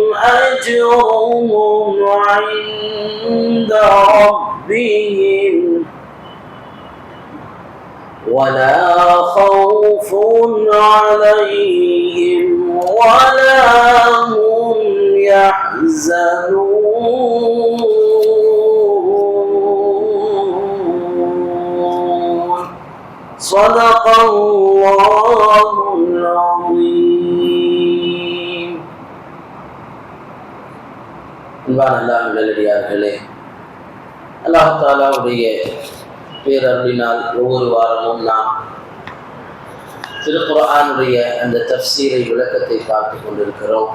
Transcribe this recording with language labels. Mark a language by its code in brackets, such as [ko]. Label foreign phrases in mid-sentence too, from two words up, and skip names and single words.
[ar] أجرهم عند ربهم ولا خوف عليهم ولا هم يحزنون صدق الله العظيم. [ta] அன்பான அல்லாஹ் நல்லடியார்களே, [ar] الله تعالى [ta] பேரருளினால் ஒவ்வொரு வாரமும் நாம் திருக்குர்ஆனுடைய அந்த தஃப்சீரை விளக்கத்தை பார்த்து கொண்டிருக்கிறோம்.